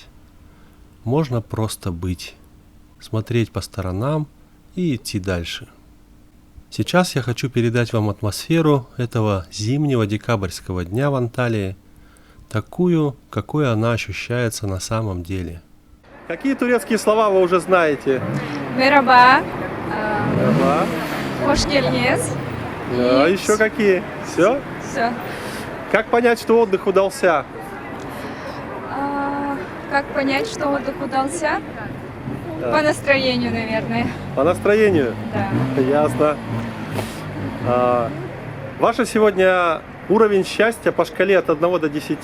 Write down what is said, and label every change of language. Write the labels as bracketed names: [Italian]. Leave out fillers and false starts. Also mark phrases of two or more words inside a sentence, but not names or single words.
[Russian] Можно просто быть, смотреть по сторонам и идти дальше. Сейчас я хочу передать вам атмосферу этого зимнего декабрьского дня в Анталии, такую, какой она ощущается на самом деле. Какие турецкие слова вы уже знаете? [Turkish] Merhaba. Merhaba. Hoş geldiniz. [Russian] А еще какие? Все? Все. Как понять, что отдых удался? Как понять, что отдых удался? Да. По настроению, наверное. По настроению? Да. Ясно. Ваше сегодня уровень счастья по шкале от 1 до 10?